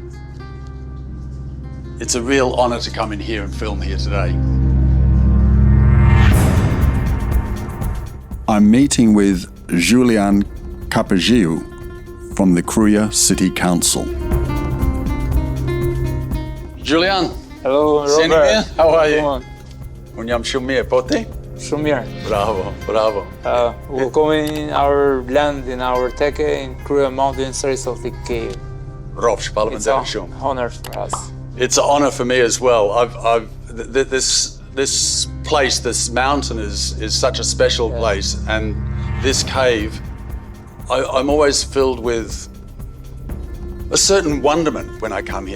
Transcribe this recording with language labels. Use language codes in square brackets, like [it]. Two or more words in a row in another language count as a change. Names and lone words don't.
[en] It's a real honor to come in here and film here today. I'm meeting with Julian Capagiu from the Kruja City Council. Julian. Hello, Robert. Robert. How are you? Come on. [sq] Unë jam shumë mirë, po ti? Shumë mirë. Bravo, bravo. [en] Welcome in our land, in our teqe, in Kruja Mountain, Sari Saltik cave. [sq] Rofsh, [en] It's parliamentary an [sq] shumë. [en] honor for us. It's an honor for me as well. This place, this mountain is such a special place, and this cave, I'm always filled with a certain wonderment when I come here.